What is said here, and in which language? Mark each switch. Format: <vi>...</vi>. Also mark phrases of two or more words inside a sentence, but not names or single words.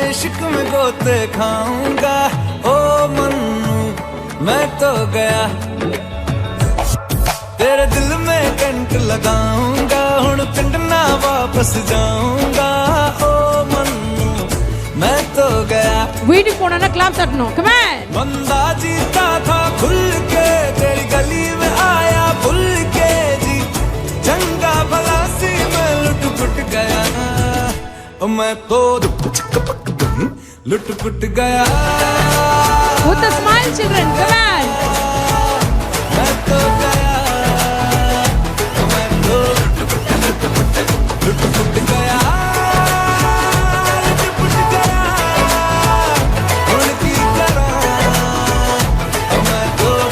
<hi>इश्क में गोते खाऊंगा ओ मन्नू मैं तो गया तेरे दिल में कंट लगाऊंगा</hi> <pa>हुण पिंड</pa> <hi>ना वापस जाऊंगा ओ मन्नू मैं तो गया</hi> <ta>வீட்டுக்கு போனா கிளாப் தட்டணும்</ta> <en>come on</en> <hi>बंदा जीता था खुल के तेरी गली में आया भूल के जी</hi> <pa>चंगा भला सी</pa> <hi>मैं लुट पुट गया मैं तो लुट पुट गया</hi> <en>with a smile children come on</en> <hi>मैं तो गया मैं तो लुट पुट गया उनकी तरह मैं तो</hi>